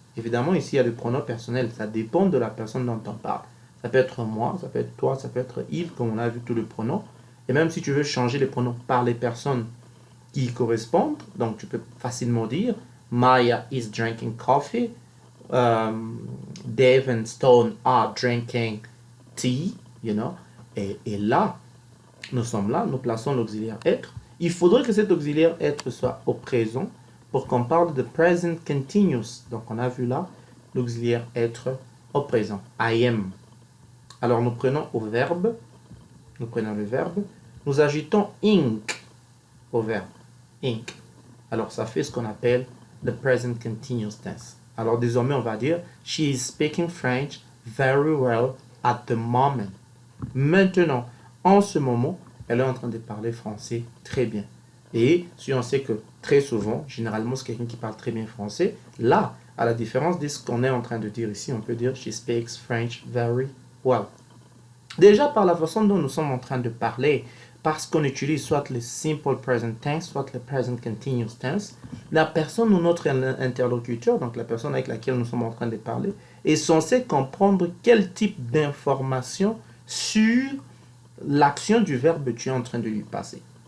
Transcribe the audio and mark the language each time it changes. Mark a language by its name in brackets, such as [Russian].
[French] Évidemment, ici, il y a le pronom personnel, ça dépend de la personne dont on parle. Ça peut être moi, ça peut être toi, ça peut être Yves, comme on a vu tous les pronoms. Et même si tu veux changer les pronoms par les personnes qui y correspondent, donc tu peux facilement dire [English] Maya is drinking coffee, Dave and Stone are drinking tea, you know. [French] Et là, nous sommes là, nous plaçons l'auxiliaire être. Il faudrait que cet auxiliaire être soit au présent pour qu'on parle de present continuous. Donc on a vu là l'auxiliaire être au présent. [English] I am. [French] Alors nous prenons au verbe, nous prenons le verbe, nous ajoutons ink au verbe. Ink. Alors ça fait ce qu'on appelle le present continuous tense. Alors désormais on va dire [English] she is speaking French very well at the moment. [French] Maintenant, en ce moment, elle est en train de parler français très bien. Et si on sait que très souvent, généralement c'est quelqu'un qui parle très bien français, là, à la différence de ce qu'on est en train de dire ici, on peut dire [English] she speaks French very well. [French] Déjà par la façon dont nous sommes en train de parler, parce qu'on utilise soit le simple present tense, soit le present continuous tense, la personne ou notre interlocuteur, donc la personne avec laquelle nous sommes en train de parler, est censée comprendre quel type d'information sur l'action du verbe que tu es en train de lui passer.